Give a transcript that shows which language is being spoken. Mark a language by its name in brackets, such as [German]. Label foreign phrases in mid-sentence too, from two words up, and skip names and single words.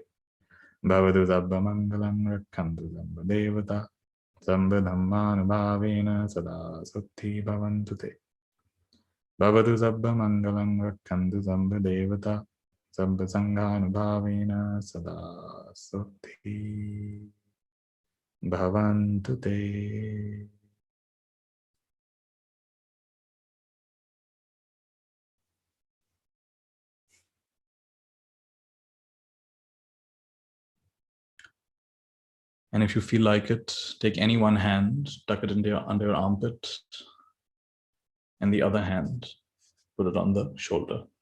[Pali] Bhavatu sabba mangalang rakhantu sabba devata sabba dhammanubhavena sada sutti bhavantu te. Bhavatu sabba mangalang rakhantu sabba devata sabba sanghanubhavena sada sutti bhavantu te. [English] And if you feel like it, take any one hand, tuck it into under your armpit, and the other hand, put it on the shoulder.